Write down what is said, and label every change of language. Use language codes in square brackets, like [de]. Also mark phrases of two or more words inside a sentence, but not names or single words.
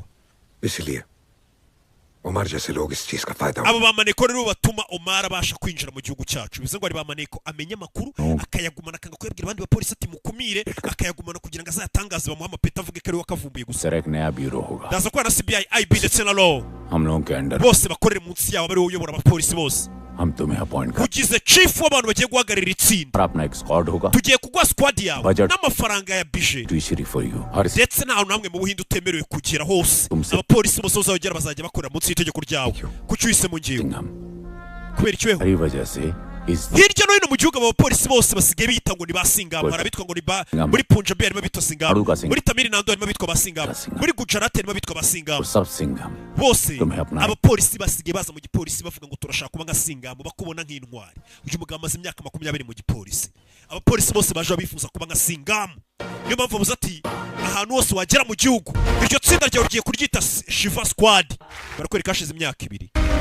[hi] इसलिए उमर जैसे लोग इस चीज का फायदा [rw] abo bamaneko rero batuma Omar abasha kwinjira mu gihugu cyacu bivuze ngo ari bamaneko amenya amakuru akayagumana akanga kuyabwira abandi bapolisi ati mukumire akayagumana kugira ngo azayatangaze bamuha amapeta avuge ko ari we akavumbuye gusa [hi] सर एक नया ब्यूरो होगा [rw] ndaza ko na CBI IB ndetse na law [hi] हम लोगों के अंडर [rw] bose bakorera munsi yawo bari uyobora abapolisi bose [hi] हम तुम्हें अपॉइंट कर [rw] ugize chief w'abantu bagiye guhagarira itsinda [hi] और अपना एक स्क्वाड होगा [rw] tugiye kugwa squad yawe n'amafaranga ya bije [en] treasury for you और [rw] ndetse nta namwe mu Buhinde utemerewe kugera hose abapolisi bose bazagera bazajya bakorera munsi y'itegeko ryawe kuki wise mu ngiyo kubera icyo [hi] हरी वजह से [rw] hirya no hino mu gihugu abapolisi bose basigaye bita ngo ni basingamo harabitwa ngo ni muri Punjab harimo bitwa singamo muri Tamil Nadu harimo bitwa basingamo muri Gujarat harimo bitwa basingamo bose abapolisi basigaye baza mu gipolisi bavuga ngo turashaka kuba nka singamo bakubona nk'intwari uyu mugabo amaze imyaka 20 mu gipolisi abapolisi bose baje bifuza kuba nka singamo niyo mpamvu bavuze ati ahantu hose wagera mu gihugu iryo tsinda ryawe rigiye kuryita Shiva Squad barakwereka hashize imyaka 2